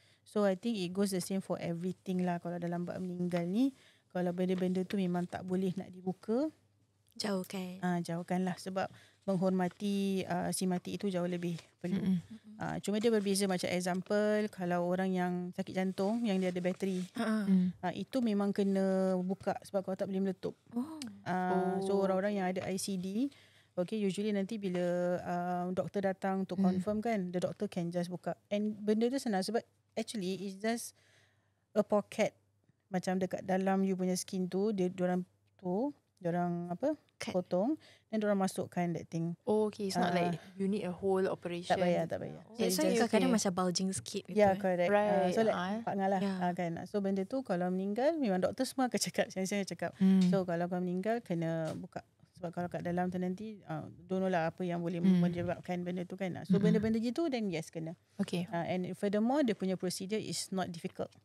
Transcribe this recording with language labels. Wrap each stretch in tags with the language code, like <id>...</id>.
<en>So I think it goes the same for everything lah.</en> <ms>Kalau dalam bab meninggal ni, kalau benda-benda tu memang tak boleh nak dibuka, jauhkan. Jauhkanlah. Sebab menghormati si mati itu jauh lebih perlu. Cuma dia berbeza. Macam example, kalau orang yang sakit jantung, yang dia ada bateri, itu memang kena buka sebab kalau tak boleh meletup. So orang-orang yang ada ICD, okay,</ms> <en>usually</en> <ms>nanti bila doktor datang</ms> <en>to confirm</en> <ms>kan,</ms> <en>the doctor can just</en> <ms>buka.</ms> <en>And benda tu senang sebab actually it's just a pocket.</en> <ms>Macam dekat dalam you punya skin tu, diorang potong dan diorang masukkan</ms> <en>that thing. Okay, it's not like you need a whole operation.</en> <ms>Tak payah. So kadang-kadang macam bulging sikit gitu.</ms> <en>Yeah, correct. Right.</en> <ms>So like Pak lah kan. So benda tu kalau meninggal memang doktor semua akan cakap, saya cakap. So kalau kau meninggal kena buka. Sebab kalau kat dalam tu nanti</ms> <en>don't know</en> <ms>lah apa yang boleh menyebabkan benda tu kan. So benda-benda gitu then yes kena. Okay.</ms> <en>And furthermore</en> <ms>dia punya</ms> <en>procedure is not difficult.</en>